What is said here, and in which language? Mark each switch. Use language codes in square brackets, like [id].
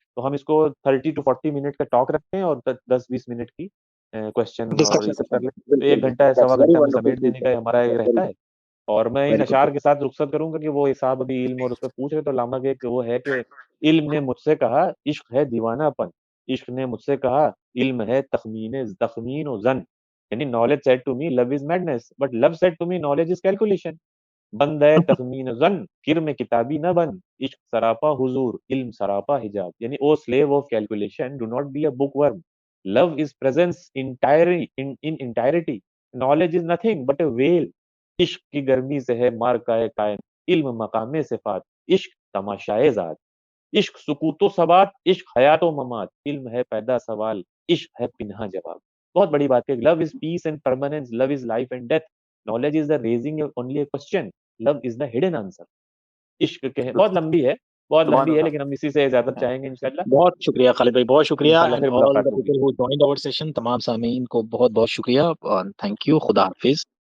[ur] تو ہم اس کو 30 to 40 منٹ کا ٹاک رکھتے ہیں اور 10-20 منٹ کی کوشچن اور یہ سب کر لیں. تو 1 گھنٹہ 1.25 گھنٹہ میں سمیٹ دینے کا ہمارا یہ رہتا ہے. اور میں ان اشعار کے ساتھ رخصت کروں گا کہ وہ صاحب ابھی علم اور اس پہ پوچھ رہے, تو علامہ کے وہ ہے کہ علم نے مجھ سے کہا عشق ہے دیوانہ پن, عشق نے مجھ سے کہا علم ہے تخمین و ظن. [en] یعنی knowledge said to me love is madness, but love said to me knowledge is calculation. [ur] بند ہے تخمین و ظن, کر میں کتابی نہ بن, عشق سراپا حضور, علم سراپا حجاب. [en] یعنی O slave of calculation, do not be a bookworm. Love is presence in entirety. Knowledge is nothing but a veil. [ur] عشق کی گرمی سے ہے مارکائے قائم, علم مقام صفات, عشق تماشائے ذات. عشق سکوت و ثبات, عشق حیات و ممات, علم ہے پیدا سوال, عشق ہے پنہا جواب. بہت بڑی بات ہے. [en] Love is peace and permanence, love is life and death, knowledge is the reasoning only a question, love is the hidden answer. [ur] عشق کے بہت لمبی ہے, لیکن ہم اسی سے اجازت چاہیں گے انشاءاللہ. بہت شکریہ خالد بھائی, بہت شکریہ. انشاءاللہ پھر ملاقات ہوگی. تمام سامعین کو بہت بہت شکریہ, تھینک یو. خدا حافظ.